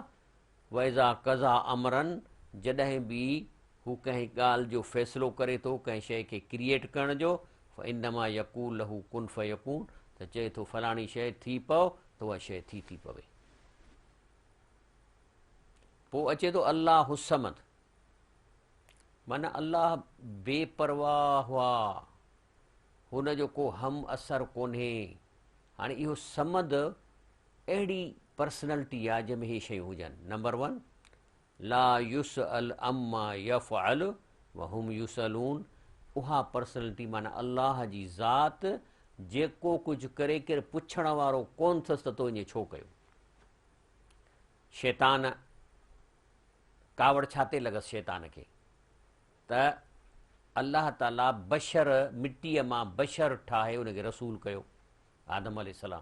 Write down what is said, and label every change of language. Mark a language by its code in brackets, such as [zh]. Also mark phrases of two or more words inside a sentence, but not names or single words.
[ar] وإذا قضى أمرا, [sd] जॾहिं बि हू कंहिं ॻाल्हि जो फ़ैसिलो करे थो, कंहिं शइ खे क्रिएट करण जो, [ar] إنما يقول له كن فيكون, [sd] त चए थो फलाणी शइ थी पव त उहा शइ थी पवे. पोइ अचे थो अल्लाह समद, माना अल्लाह बेपरवाह हुआ, हुनजो को हम असर कोन्हे. हाणे इहो समद अहिड़ी पर्सनैलिटी आहे जंहिंमें इहे शयूं हुजनि. नंबर 1, [ar] لا يسأل عما يفعل وهم يسألون, [sd] उहा पर्सनैलिटी माना अल्लाह जी ज़ात, जेको कुझु करे केरु पुछण वारो कोन अथसि त तो ईअं छो कयो. शैतान कावड़ छाते लॻसि शैतान खे, त अल्लाह ताला बशर, मिटीअ मां बशर ठाहे उनखे रसूल कयो आदम अलैहिस्सलाम.